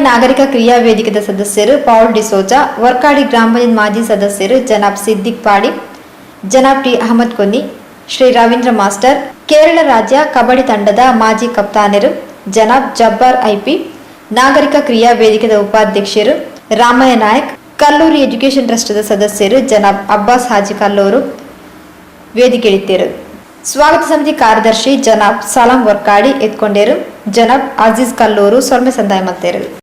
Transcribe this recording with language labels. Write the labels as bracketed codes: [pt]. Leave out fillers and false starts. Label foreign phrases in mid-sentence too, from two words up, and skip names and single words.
[tcy] ನಾಗರಿಕ ಕ್ರಿಯಾ ವೇದಿಕೆದ ಸದಸ್ಯರು ಪೌಲ್ ಡಿಸೋಜಾ, ವರ್ಕಾಡಿ ಗ್ರಾಮ ಪಂಚಾಯತ್ ಮಾಜಿ ಸದಸ್ಯರು ಜನಾಬ್ ಸಿದ್ದಿಕ್ ಪಾಡಿ, ಜನಾಬ್ ಟಿ ಅಹಮದ್ ಕೊನ್ನಿ, ಶ್ರೀ ರವೀಂದ್ರ ಮಾಸ್ಟರ್, ಕೇರಳ ರಾಜ್ಯ ಕಬಡ್ಡಿ ತಂಡದ ಮಾಜಿ ಕಪ್ತಾನರು ಜನಾಬ್ ಜಬ್ಬಾರ್ ಐಪಿ, ನಾಗರಿಕ ಕ್ರಿಯಾ ವೇದಿಕೆದ ಉಪಾಧ್ಯಕ್ಷರು ರಾಮಯ್ಯ ನಾಯಕ್, ಕಲ್ಲೂರು ಎಜುಕೇಷನ್ ಟ್ರಸ್ಟ್ದ ಸದಸ್ಯರು ಜನಾಬ್ ಅಬ್ಬಾಸ್ ಹಾಜಿ ಕಲ್ಲೂರು ವೇದಿಕೆಯಿದ್ದರು. ಸ್ವಾಗತ ಸಮಿತಿ ಕಾರ್ಯದರ್ಶಿ ಜನಾಬ್ ಸಲಾಂ ವರ್ಕಾಡಿ ಎತ್ಕೊಂಡೇರು, ಜನಾಬ್ ಅಜೀಜ್ ಕಲ್ಲೂರು ಸೊಲ್ಮೆ ಸಂದಾಯ ಮತ್ತೇರು.